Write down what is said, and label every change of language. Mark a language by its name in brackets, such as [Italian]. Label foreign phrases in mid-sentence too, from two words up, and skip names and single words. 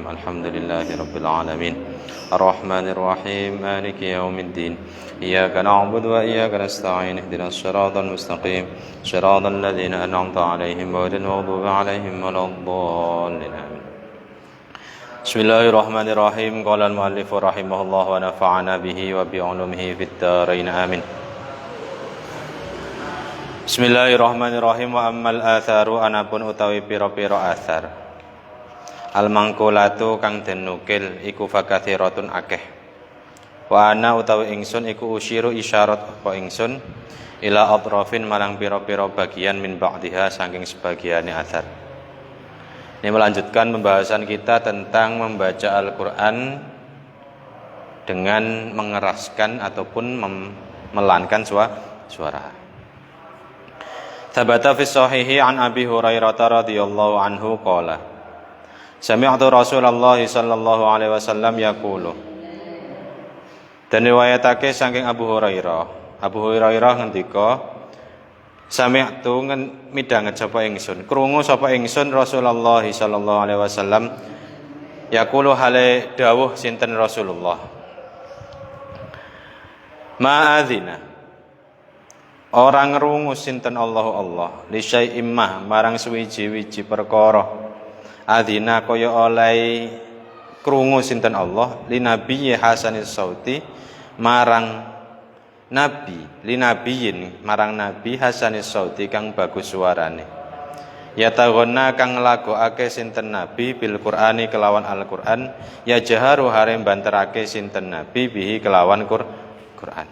[Arabic] الحمد لله رب العالمين الرحمن الرحيم مالك يوم الدين إياك نعبد وإياك نستعين اهدنا الصراط المستقيم صراط الذين أنعمت عليهم غير المغضوب عليهم ولا الضالين. بسم الله الرحمن الرحيم. قال المؤلف رحمه الله ونفعنا به وبعلومه في الدارين آمين. Bismillahirrahmanirrahim. وأما الآثار [Javanese] anapun utawi pira-pira athar [Arabic] المنقولة [Javanese] kang den nukil iku fakathiratun akeh. [Arabic] وأنا [Javanese] utawi ingsun iku usyiru isyarat apa ingsun [Arabic] إلى أطراف [Javanese] marang pira-pira bagian [Arabic] من بعضها [Javanese] saking sebagiane athar. [Indonesian] Ini melanjutkan pembahasan kita tentang membaca Al-Qur'an dengan mengeraskan ataupun melankan suara. [Arabic] ثبت في صحيح عن أبي هريرة رضي الله عنه قال سمعت رسول الله صلى الله عليه وسلم يقول. [Javanese] Dan riwayatake saking Abu Hurairah ngendika sami'tu midhanget sapa ingsun krungu sapa ingsun [Arabic] رسول الله صلى الله عليه وسلم يقول [Javanese] hale dawuh sinten Rasulullah ma'adzina orang ngrungu sinten Allah [Arabic] لشيء [Javanese] marang suwiji-wiji perkara adzina kaya oleh krungu sinten Allah [Arabic] لنبي حسن الصوت [Javanese] marang nabi [Arabic] لنبي [Javanese] marang nabi [Arabic] حسن الصوت [Javanese] kang bagus suarane yataghonna kang nglagokake sinten nabi [Arabic] بالقرآن [Javanese] kelawan Al-Qur'an [Arabic] يجهر [Javanese] hare banterake sinten nabi bihi kelawan Quran.